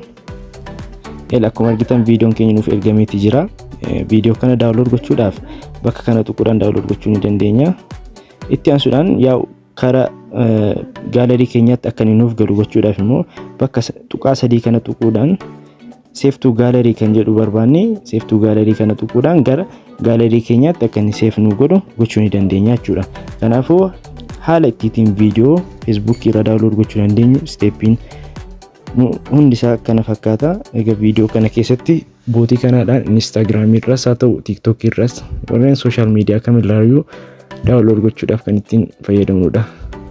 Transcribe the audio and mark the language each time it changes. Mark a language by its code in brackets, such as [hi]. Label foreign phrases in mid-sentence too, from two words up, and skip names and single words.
[om] Akkuma argitan viidiyoon keenya nuuf ergameeti jira. Viidiyoo kana daawunlood gochuudhaaf bakka kana tuquudhaan daawunlood gochuu ni dandeenya. Itti aansuudhaan yaa karaa gaalarii keenyaatti akka nuuf galu gochuudhaaf immoo bakka tuqaa sadii kana tuquudhaan [en] save to gallery [om] kan jedhu barbaanne [en] save to gallery [om] kana tuquudhaan gara gaalarii keenyaatti akka inni save nu godhu gochuu ni dandeenya jechuudha. Kanaafuu haala ittiin viidiyoo Facebook irra daawunlood gochuu dandeenyu steepiin hundi isaa kana fakkaata. Egaa viidiyoo kana keessatti bootii kanaadhaan Instagram irras haa ta'u TikTok irras warreen [en] social media [om] kamirraayyuu daawunlood gochuudhaaf kan ittiin fayyadamnudha.